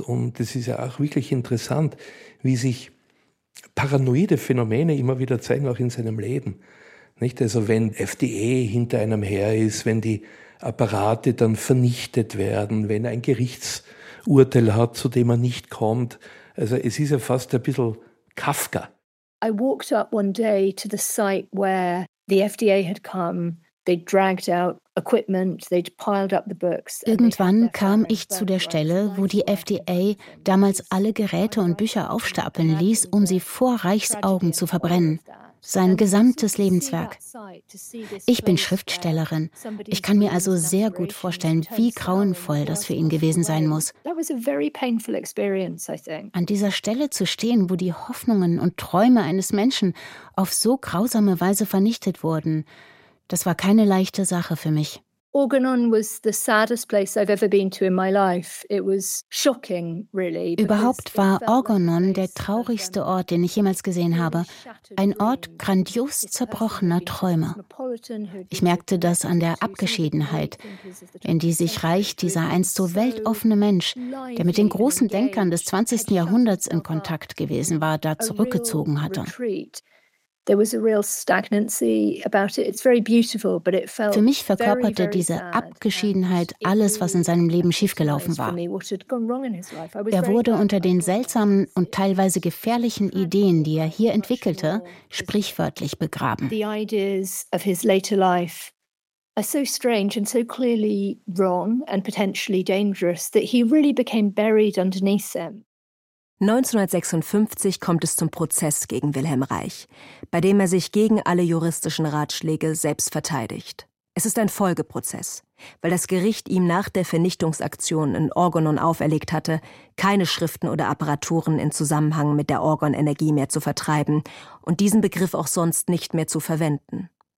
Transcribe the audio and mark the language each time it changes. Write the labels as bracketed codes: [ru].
[de] Und es ist ja auch wirklich interessant, wie sich paranoide Phänomene immer wieder zeigen, auch in seinem Leben. Nicht? Also wenn FDA hinter einem her ist, wenn die Apparate dann vernichtet werden, wenn ein Gerichtsurteil hat, zu dem er nicht kommt. Also es ist ja fast ein bisschen Kafka. [en] I walked up one day to the site where the FDA had come. They dragged out equipment, they'd piled up the books. [de] Irgendwann kam ich zu der Stelle, wo die FDA damals alle Geräte und Bücher aufstapeln ließ, um sie vor Reichs Augen zu verbrennen. Sein gesamtes Lebenswerk. Ich bin Schriftstellerin. Ich kann mir also sehr gut vorstellen, wie grauenvoll das für ihn gewesen sein muss. An dieser Stelle zu stehen, wo die Hoffnungen und Träume eines Menschen auf so grausame Weise vernichtet wurden, das war keine leichte Sache für mich. [en] Organon was the saddest place I've ever been to in my life. It was shocking, really. [de] Überhaupt war Organon der traurigste Ort, den ich jemals gesehen habe. Ein Ort grandios zerbrochener Träume. Ich merkte das an der Abgeschiedenheit, in die sich Reich, dieser einst so weltoffene Mensch, der mit den großen Denkern des 20. Jahrhunderts in Kontakt gewesen war, da zurückgezogen hatte. [en] There was a real stagnancy about it. It's very beautiful, but it felt. [de] Für mich verkörperte diese Abgeschiedenheit alles, was in seinem Leben schiefgelaufen war. Er wurde unter den seltsamen und teilweise gefährlichen Ideen, die er hier entwickelte, sprichwörtlich begraben. [en] The ideas of his later life are so strange and so clearly wrong and potentially dangerous that he really became buried underneath them. [de] 1956 kommt es zum Prozess gegen Wilhelm Reich, bei dem er sich gegen alle juristischen Ratschläge selbst verteidigt. Es ist ein Folgeprozess, weil das Gericht ihm nach der Vernichtungsaktion in Organon auferlegt hatte, keine Schriften oder Apparaturen in Zusammenhang mit der Organenergie mehr zu vertreiben und diesen Begriff auch sonst nicht mehr zu verwenden.